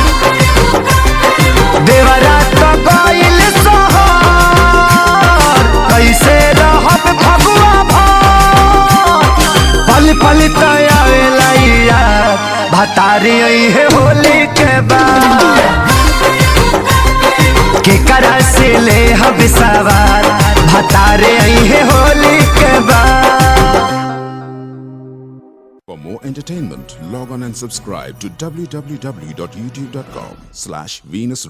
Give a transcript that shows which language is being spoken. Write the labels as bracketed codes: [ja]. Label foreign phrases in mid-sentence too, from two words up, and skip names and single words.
[bho] देवरा तो गइल सोहर कैसे रहब फगुआ भर। पल पल तयावेला याद भतारे अइहे होली के बाद। केकरा से ले हब सवार भतारे अइहे होली के बाद। [en] For more entertainment, log on and subscribe to www.youtube.com/Venus